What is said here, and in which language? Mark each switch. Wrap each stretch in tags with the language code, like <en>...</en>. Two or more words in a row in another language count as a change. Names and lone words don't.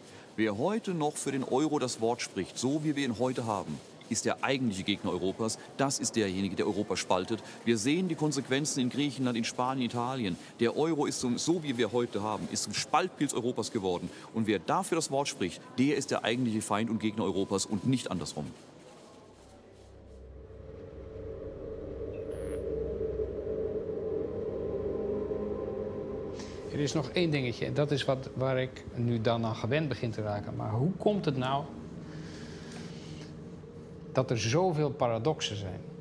<de>Wer heute noch für den Euro das Wort spricht, so wie wir ihn heute haben, ist der eigentliche Gegner Europas. Das ist derjenige, der Europa spaltet. Wir sehen die Konsequenzen in Griechenland, in Spanien, Italien. Der Euro ist so wie wir heute haben, ist zum Spaltpilz Europas geworden. Und wer dafür das Wort spricht, der ist der eigentliche Feind und Gegner Europas und nicht andersrum.</de> <nl>Er is nog één dingetje en dat is waar ik nu dan aan gewend begin te raken. Maar hoe komt het nou dat er zoveel paradoxen zijn?</nl>